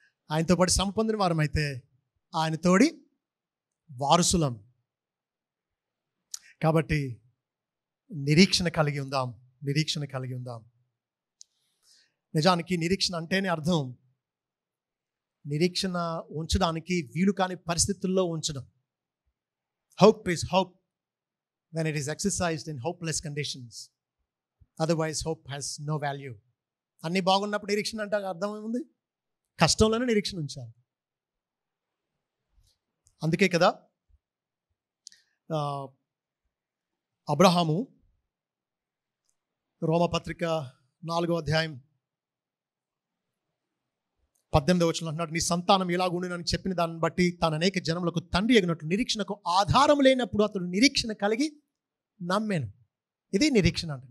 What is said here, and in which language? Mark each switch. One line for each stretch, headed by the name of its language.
Telugu: ఆయనతో పాటు శ్రమ పొందిన వారమైతే ఆయన తోడి వారసులం. కాబట్టి నిరీక్షణ కలిగి ఉందాం, నిరీక్షణ కలిగి ఉందాం. నిజానికి నిరీక్షణ అంటేనే అర్థం నిరీక్షణ ఉంచడానికి వీలు కాని పరిస్థితుల్లో ఉంచడం.
English: Hope is hope when it is exercised in hopeless conditions. Otherwise hope has no value.
Telugu: అన్నీ బాగున్నప్పుడు నిరీక్షణ అంటే అర్థం ఏముంది? కష్టంలోనే నిరీక్షణ ఉంచాలి. అందుకే కదా అబ్రహాము రోమపత్రిక 4వ అధ్యాయం 18వ వచనంలో అంటున్నాడు, నీ సంతానం ఇలాగుండునని చెప్పిన దాన్ని బట్టి తాను అనేక జనములకు తండ్రి ఎగినట్లు నిరీక్షణకు ఆధారం లేనప్పుడు అతడు నిరీక్షణ కలిగి నమ్మాను. ఇది నిరీక్షణ అంటే.